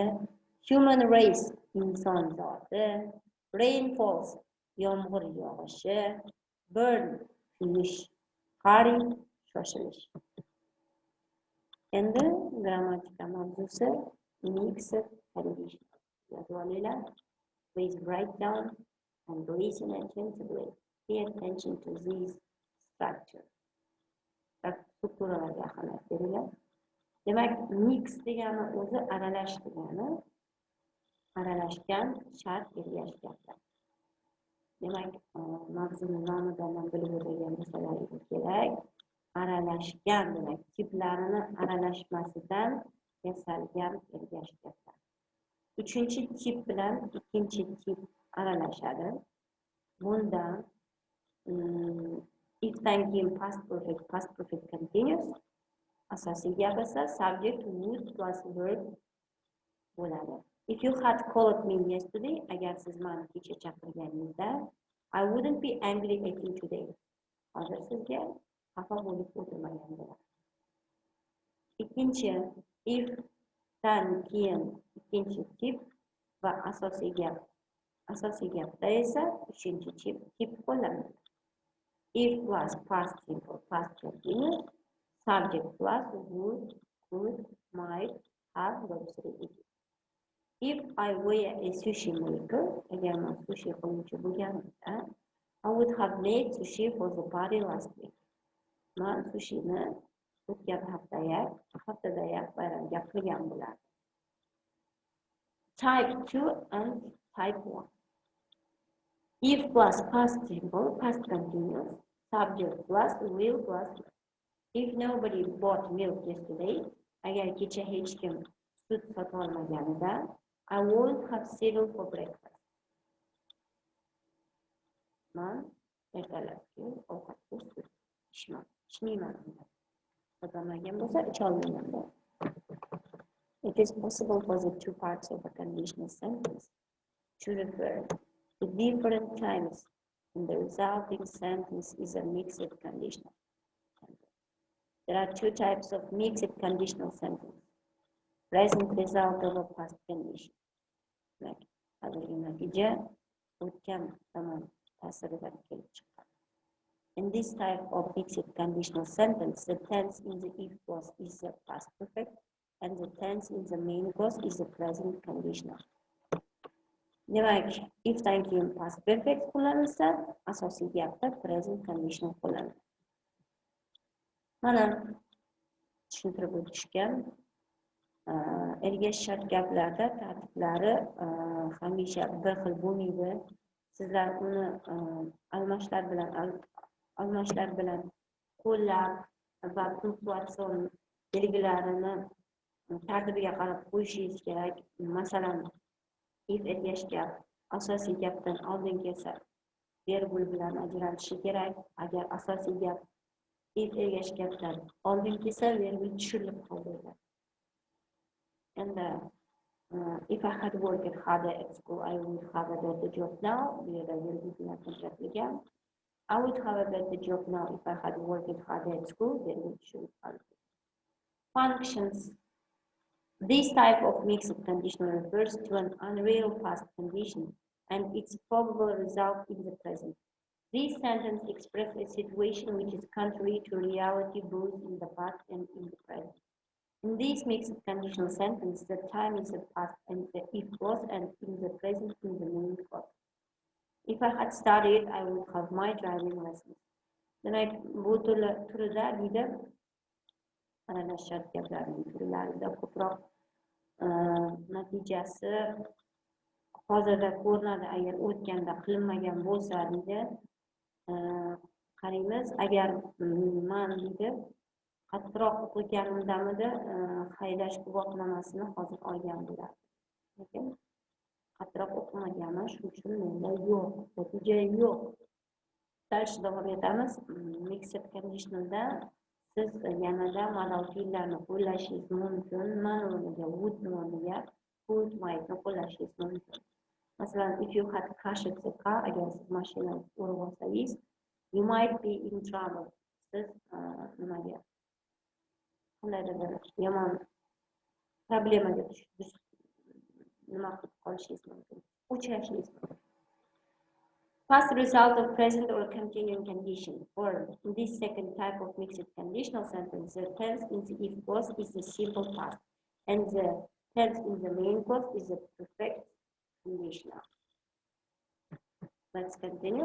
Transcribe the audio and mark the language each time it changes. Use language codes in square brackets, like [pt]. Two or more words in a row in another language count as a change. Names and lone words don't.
[en] Human race, [uz] inson zoti. Rainfalls, yomg'ir yog'ishi. Burn, kuyish. Hurry, shoshilish. Endi grammatika mavzusi [en] mixed condition. [uz] Yozib olinglar. [en] Please write down and listen attentively. Pay attention to this structure. [uz] Strukturalarga ahamiyat beringlar. Demak, mix degani o'zi aralash degani. Aralashgan, shart ergashganlar. Demak, mavzuni nomidan bilib o'tgan narsalarga kerak. Aralashgan demak, tiplarini aralashmasidan yasalgan ergashganlar. Uchinchi tip bilan ikkinchi tip aralashadi. Bundan ifdan keyin [en] past perfect continuous. [uz] Asosiy gap esa [en] subject would plus verb [uz] bo'ladi. [en] If you had called me yesterday, [uz] agar siz meni kecha chaqirganingizda, [en] I wouldn't be angry at you today. [uz] Hozir sizga xafa bo'lib o'tirmagan bo'lardim. Ikkinchi, if dan keyin ikkinchi tip va asosiy gapda esa uchinchi tip qo'llanadi. [en] If plus past simple past continuous, subject plus would, could, might, have va If I were a sushi maker, [uz] agar men sushi qiluvchi bo'lganimda, [en] I would have made sushi for the party last week. [uz] Men sushini o'tgan haftadayoq bayramga qilgan bo'lardim. [en] Type 2 and type 1. If plus past simple, past continuous, subject plus will plus. If nobody bought milk yesterday, [uz] agar kecha hech kim sut sotib olmaganida, [en] I won't have cereal for breakfast. [uz] Man ertalabki ovqatga sut ichmayman. Sotolmagan bo'lsa, icholmayman. [en] It is possible for the two parts of a conditional sentence to refer to different times, and the resulting sentence is a mixed conditional sentence. There are two types of mixed conditional sentence. Present result of a past condition. Like, [uz] hozirgi natija o'tgan zamon ta'siridan kelib chiqqan. [en] In this type of mixed conditional sentence, the tense in the if clause is the past perfect, and the tense in the main clause is the present conditional. [uz] Demak, if dan keyin [en] past perfect [uz] qo'llanilsa, asosiy gapda [en] present conditional [uz] qo'llaniladi. Mana tushuntirib o'tishgan ergash shart gaplarda tartiblari hamisha bir xil bo'lmaydi. Sizlar uni almashlar bilan qo'llab va punktuatsion belgilarini tartibiga qarab qo'yishingiz kerak. Masalan, if ergash gap asosiy gapdan oldin kelsa, verbul bilan ajralishi kerak. Agar asosiy gap if ergash gapdan oldin kelsa, verbul tushirilib qoladi. [en] And if I had worked harder at school, I would have a better job now. I would have a better job now if I had worked harder at school. Functions. This type of mixed conditional refers to an unreal past condition and its probable result in the present. This sentence expresses a situation which is contrary to reality both in the past and in the present. In this mixed conditional sentence, the time is the past and the if clause, and in the present in the main clause. If I had studied, I would have my driving lessons. [uz] Demak, bu turida deydi, aralash shart gaplarning turlarida ko'proq natijasi hozirda ko'rinadi. Agar o'tganda qilinmagan bo'lsa deydi, qaraymiz. Agar men deydi qattiqroq o'qiganimdamidi haydash guvohnomasini hozir olgan bo'lardim. Lekin qattiqroq o'qimaganman, shuning uchun menda yo'q, natija yo'q. Dальше davom etamiz. [en] Mixed conditionalda [uz] siz yanada modal fe'llarni qo'llashingiz mumkin. Man o'rniga would o'rniga [en] could, might [uz] ni qo'llashingiz mumkin. Masalan, [en] if you had crashed the car, [uz] agar siz mashinani urib olsangiz, [en] you might be in trouble. [uz] Siz nimaga qandaydir yomon problemaga nima qilib qolishingiz mumkin, uchrashingiz mumkin. [en] Past result of present or continuing condition. Or in this second type of mixed conditional sentence, the tense in the if clause is the simple past, and the tense in the main clause is the perfect conditional. Let's continue.